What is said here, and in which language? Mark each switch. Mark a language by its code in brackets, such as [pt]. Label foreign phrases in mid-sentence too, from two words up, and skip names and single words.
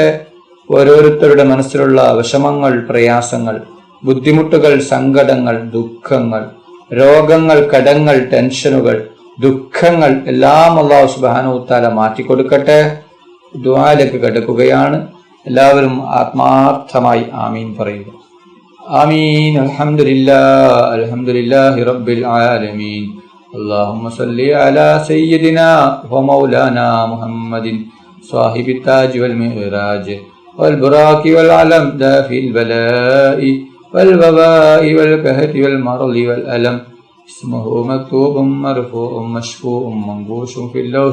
[ml] ഓരോരുത്തരുടെ മനസ്സിലുള്ള വിഷമങ്ങൾ, പ്രയാസങ്ങൾ, ബുദ്ധിമുട്ടുകൾ, സങ്കടങ്ങൾ, ദുഃഖങ്ങൾ, രോഗങ്ങൾ, കടങ്ങൾ, ടെൻഷനുകൾ, ദുഃഖങ്ങൾ എല്ലാം [ar] الله سبحانه وتعالى [ml] മാറ്റിക്കൊടുക്കട്ടെ. ദുആയിലേക്ക് കടക്കുകയാണ്. എല്ലാവരും ആത്മാർത്ഥമായി ആമീൻ പറയുക. [ar] آمين. الحمد لله رب العالمين. اللهم صل على سيدنا ومولانا محمد صاحب التاج والمعراج والبراق والعلم دافي البلاء والوباء والقهر والمرض والألم اسمه مكتوب مرفوع مشفوع منقوش في اللوح